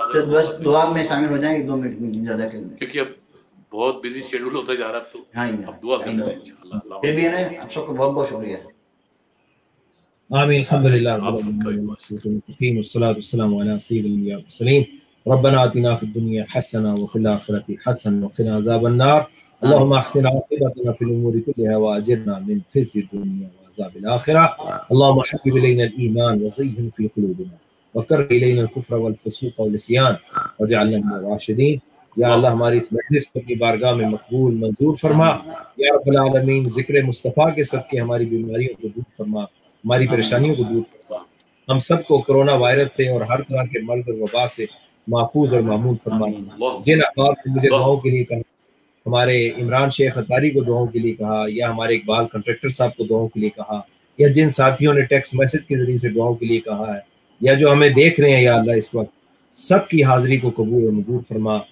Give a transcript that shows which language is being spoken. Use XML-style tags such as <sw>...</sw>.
<ur>تو بس دعا میں شامل ہو جائیں گے 2 منٹ میں زیادہ کریں. کیونکہ اب بہت بزی شیڈول ہوتا جا رہا ہے. تو ہاں اب دعا کرنا ہے انشاءاللہ. پھر بھی ہے نا آپ سب کو بہت بہت شکریہ. آمین. الحمدللہ آپ سب کا بھی بہت شکریہ.</ur> <ar>والصلاة والسلام على سيد الأنبياء والمرسلين. ربنا آتنا في الدنيا حسنة وفي الآخرة حسنة وقنا عذاب النار. اللهم احسن عاقبتنا في الأمور كلها وأجرنا من خزي الدنيا وعذاب الآخرة. اللهم حبب إلينا الإيمان وزينه في قلوبنا وكره إلينا الكفر والفسوق والعصيان واجعلنا من الراشدين.</ar> <ur>یا اللہ ہماری اس مجلس کو اپنی بارگاہ میں مقبول منظور فرما. یا رب العالمین ذکر مصطفیٰ کے صدقے ہماری بیماریوں کو دور فرما, ہماری پریشانیوں کو دور فرما. ہم سب کو کرونا وائرس سے اور ہر طرح کے مرض اور وبا سے محفوظ اور معمول فرما. جن احباب نے مجھے دعاؤں کے لیے کہا, ہمارے عمران شیخ اتاری کو دعاؤں کے لیے کہا, یا ہمارے اقبال کنٹریکٹر صاحب کو دعاؤں کے لیے کہا, یا جن ساتھیوں نے ٹیکسٹ میسج کے ذریعے سے دعاؤں کے لیے کہا ہے, یا جو ہمیں دیکھ رہے ہیں یا اللہ اس وقت, سب کی حاضری کو قبول اور منظور فرما.</ur>